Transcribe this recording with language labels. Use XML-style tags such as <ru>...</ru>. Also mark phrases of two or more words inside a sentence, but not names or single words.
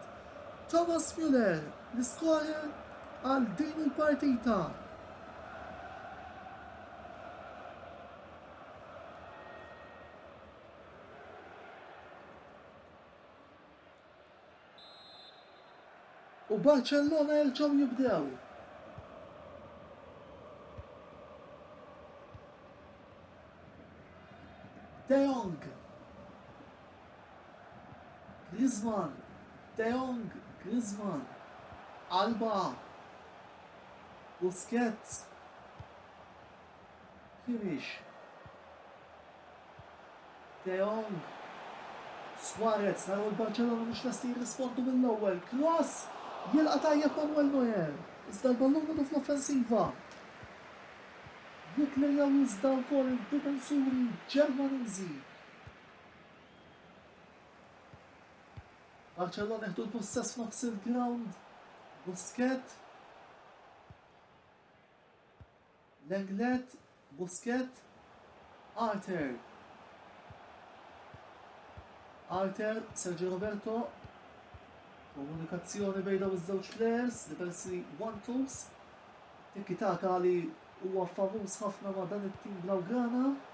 <mt>Thomas Müller l-iskorer għal din il-partita. U Barcellona jerġgħu jibdew. De Jong, Griezmann, De Jong, Griezmann, Alba, Busquets, Kimmich, De Jong, Suarez, naraw il-Barcellona mhux lesti jirrispondu mill-ewwel. Cross jilqa' tajjeb Manuel Neuer. Iżda l-ballun għadu fl-offensiva. Jiklerjaw iżda wkoll il-difensuri Ġermaniżi. Barcellona jieħdu l-possess f'nofs il-ground. Busquets. Lenglet. Busquets. Arthur. Arthur, Sergio Roberto. Komunikazzjoni bejn dawn iż-żewġ players, diversi one-twos. Tiki-taka li huwa famuż ħafna ma' dan it-tim Blaugrana.</mt>